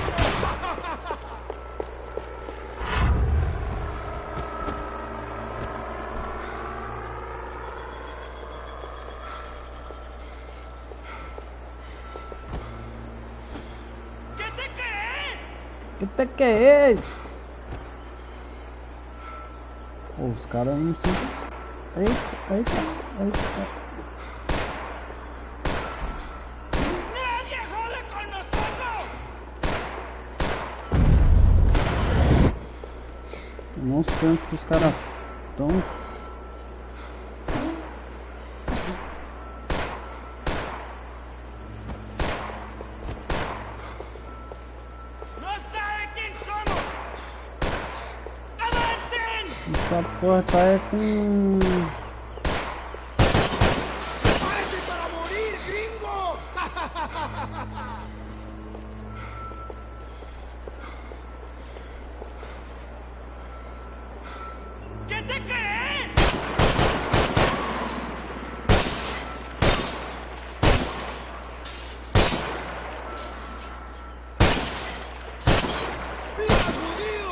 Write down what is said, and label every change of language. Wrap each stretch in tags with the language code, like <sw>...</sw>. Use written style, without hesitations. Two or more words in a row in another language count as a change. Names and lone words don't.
<es>¿Qué te crees?</es> <pt>Que é esse? Pô, os caras não sei.</pt> <es>¡Nadie jode con nosotros!</es> <pt>Não sei onde que os caras estão.</pt> <es>¡No sabe quién somos! ¡Avancen!</es> <pt>Essa porra tá é com...</pt> <es>¡Prepárese para morir, gringo! ¿Qué te crees? ¡Mira, judío!</es>